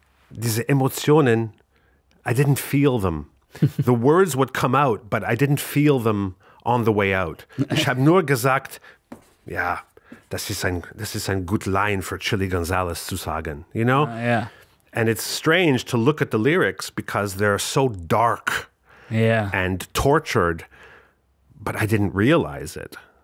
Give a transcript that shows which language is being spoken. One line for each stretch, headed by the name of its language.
German: diese Emotionen,
English: I didn't feel them. The words would come out, but I didn't feel them on the way out.
German: Ich habe nur gesagt, ja, das ist ein gut Line für Chili Gonzales zu sagen,
English: you know? Yeah. And it's strange to look at the lyrics because they're so dark and tortured, but I didn't realize it.